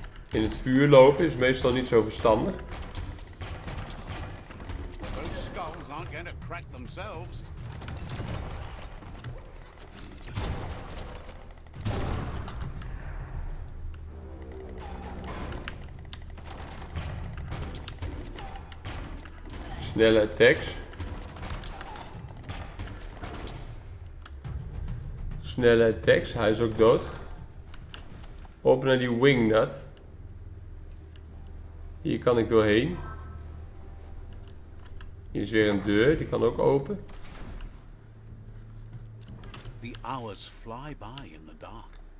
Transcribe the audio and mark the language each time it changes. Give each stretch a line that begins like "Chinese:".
Dutch: In het vuur lopen is meestal niet zo verstandig.
English: Those skulls aren't going to crack themselves.
Dutch: Snelle attacks. Snelle attacks, hij is ook dood. Op naar die wingnut. Hier kan ik doorheen. Hier is weer een deur, die kan ook open.
English: The hours fly by in the dark.